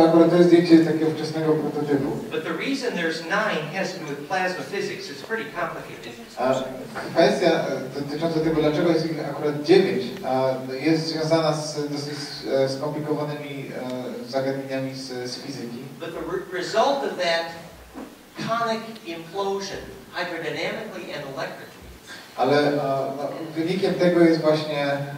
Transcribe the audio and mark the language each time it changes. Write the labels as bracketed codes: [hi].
[pl] To jest zdjęcie takiego wczesnego prototypu. [en] But the reason there's 9 has to do with plasma physics. It's pretty complicated. [pl] Kwestia dotycząca tego, dlaczego jest ich akurat 9, jest związana z dosyć skomplikowanymi zagadnieniami z fizyki. [en] But the result of that conic implosion, hydrodynamically and electrically, [pl] ale wynikiem tego jest właśnie